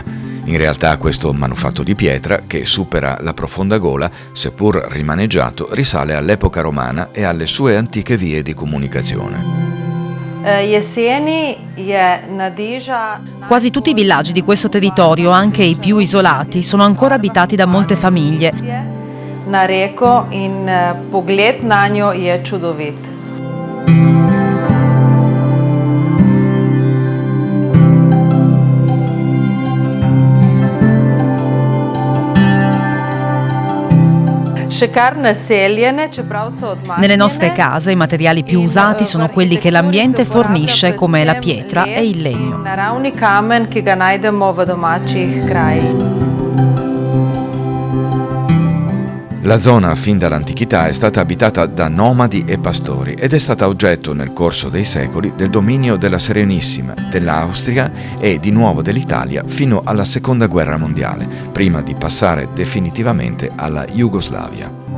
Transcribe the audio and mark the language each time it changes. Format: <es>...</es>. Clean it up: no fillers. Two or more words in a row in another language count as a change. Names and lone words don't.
<it>In realtà questo manufatto di pietra, che supera la profonda gola, seppur rimaneggiato, risale all'epoca romana e alle sue antiche vie di comunicazione. Quasi tutti i villaggi di questo territorio, anche i più isolati, sono ancora abitati da molte famiglie.</it> <sl>Na reko in pogled nanjo je čudovit.</sl> <it>Nelle nostre case i materiali più usati sono quelli che l'ambiente fornisce, come la pietra e il legno.</it> <sl>Naravni kamen, ki ga najdemo v domačih krajih.</sl> <it>La zona fin dall'antichità è stata abitata da nomadi e pastori ed è stata oggetto nel corso dei secoli del dominio della Serenissima, dell'Austria e di nuovo dell'Italia fino alla Seconda Guerra Mondiale, prima di passare definitivamente alla Jugoslavia.</it>